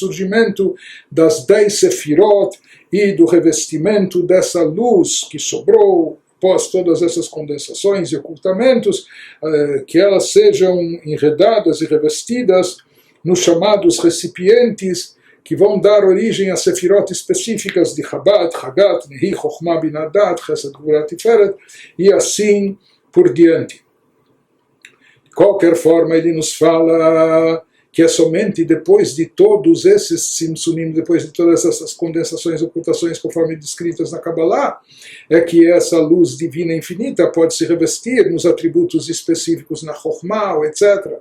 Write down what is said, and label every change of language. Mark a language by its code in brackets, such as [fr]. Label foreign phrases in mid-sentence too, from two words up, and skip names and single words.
[pt] surgimento das 10 Sefirot e do revestimento dessa luz que sobrou após todas essas condensações e ocultamentos, que elas sejam enredadas e revestidas nos chamados recipientes que vão dar origem a sefirot específicas de Chabad, Chagat, Nehi, Chokhmah, Binah, Dat, Chesed, Gvurah, Tiferet, e assim por diante. De qualquer forma, ele nos fala que é somente depois de todos esses tzimtzumim, depois de todas essas condensações, ocultações, conforme descritas na Kabbalah, é que essa luz divina infinita pode se revestir nos atributos específicos na Chokhmah, etc.